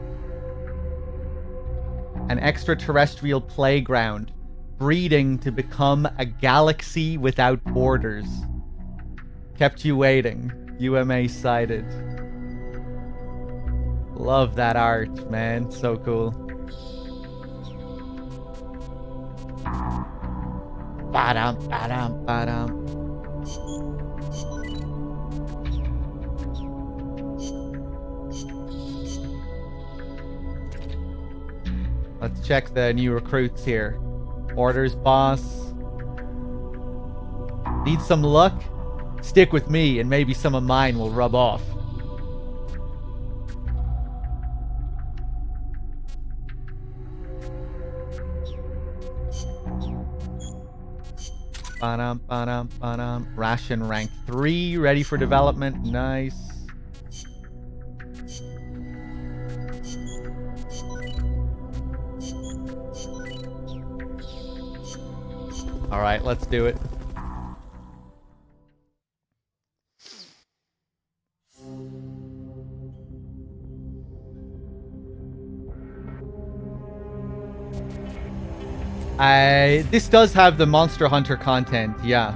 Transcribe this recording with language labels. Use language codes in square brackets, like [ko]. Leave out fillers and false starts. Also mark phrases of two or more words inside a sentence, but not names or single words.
[en] An extraterrestrial playground, breeding to become a galaxy without borders. Kept you waiting. UMA cited. Love that art, man. So cool. Ba-dum, ba-dum, ba-dum. Let's check the new recruits here. Orders, boss. Need some luck? Stick with me and maybe some of mine will rub off. Ba-dum, ba-dum, ba-dum. Ration rank 3, ready for development. Nice. Alright, let's do it. This does have the Monster Hunter content, yeah.